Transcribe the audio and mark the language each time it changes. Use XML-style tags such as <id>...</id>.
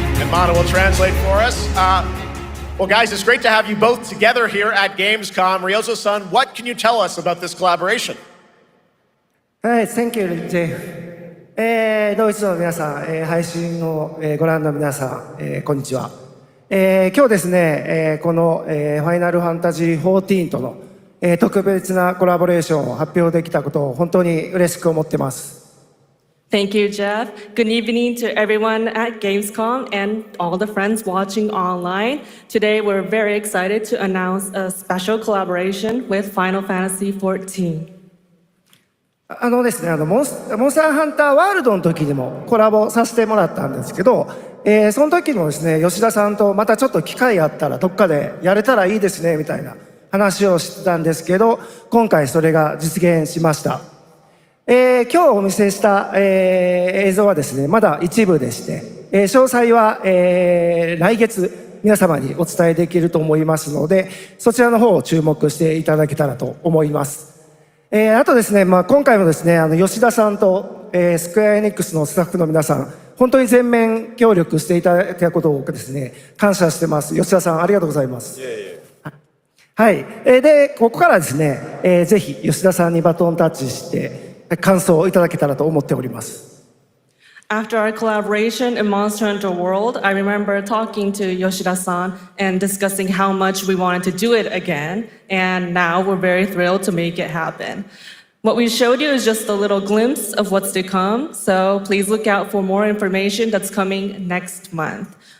<en>Mana will translate for us. Well, guys, it's great to have you both together here at Gamescom. Ryozo-san, what can you tell us about this collaboration? Thank you, Jeff.</en> <ja>ドイツの皆さん、配信をご覧の皆さん、こんにちは。今日ですね、このファイナルファンタジー14との特別なコラボレーションを発表できたことを本当に嬉しく思ってます。</ja> <en>Thank you, Jeff. Good evening to everyone at Gamescom and all the friends watching online. Today, we're very excited to announce a special collaboration with Final Fantasy XIV.</en> <ja>ですね、モンスターハンターワールドの時にもコラボさせてもらったんですけど、その時もですね、吉田さんとまたちょっと機会あったらどっかでやれたらいいですねみたいな話をしてたんですけど、今回それが実現しました。今日お見せした、映像はですね、まだ一部でして、詳細は、来月皆様にお伝えできると思いますので、そちらの方を注目していただけたらと思います。あとですね、今回もですね、吉田さんと、スクエアエニックスのスタッフの皆さん、本当に全面協力していただいたことをですね、感謝してます。吉田さん、ありがとうございます。はい。で、ここからですね、ぜひ吉田さんにバトンタッチして、感想をいただけたらと思っております。</ja> <en>After our collaboration in Monster Hunter World, I remember talking to Yoshida-san and discussing how much we wanted to do it again, and now we're very thrilled to make it happen. What we showed you is just a little glimpse of what's to come, so please look out for more information that's coming next month.</en>